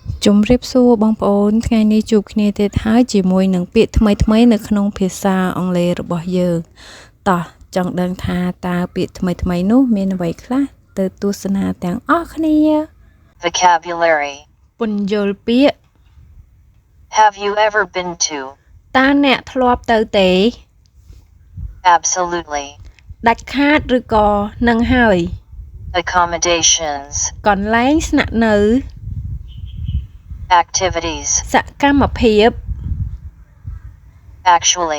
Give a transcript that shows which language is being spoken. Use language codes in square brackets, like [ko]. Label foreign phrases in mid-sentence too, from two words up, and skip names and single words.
[km] ជំរាបសួរបងប្អូនថ្ងៃនេះជួបគ្នាទៀតហើយជាមួយនឹងពាក្យថ្មីៗនៅក្នុងភាសាអង់គ្លេសរបស់យើងតោះចង់ដឹងថាតើពាក្យថ្មីៗនោះមានអ្វីខ្លះទៅទស្សនាទាំងអស់គ្នា [en] Vocabulary. [km] ពន្យល់ពាក្យ [en] Have you ever been to? [km] តើអ្នកធ្លាប់ទៅទេ [en] Absolutely. [km] ដាច់ខាតឬក៏នឹងហើយ [en] Accommodations. [km] កន្លែងស្នាក់នៅ [en] Activities. [km] សកម្មភាព [en] Actually.